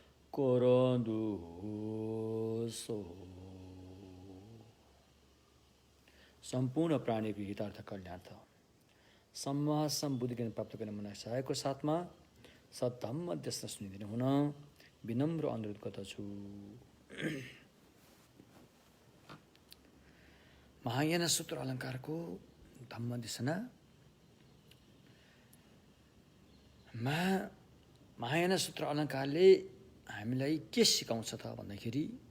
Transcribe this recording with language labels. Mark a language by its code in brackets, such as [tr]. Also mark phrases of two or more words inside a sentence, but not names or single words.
[ne] Korandu So संपूर्ण प्राणी को हितार्थ कल्याणार्थ सम्मा सम्बुद्धि ज्ञान प्राप्त गर्ने मन चाहेको साथमा सद्धम्म देशना सुनिदिनु हुन विनम्र अनुरोध गर्दछु। महायान सूत्र अलङ्कारको धम्म देशना महायान सूत्र अलङ्कारले हामीलाई के सिकाउँछ त भन्दाखेरि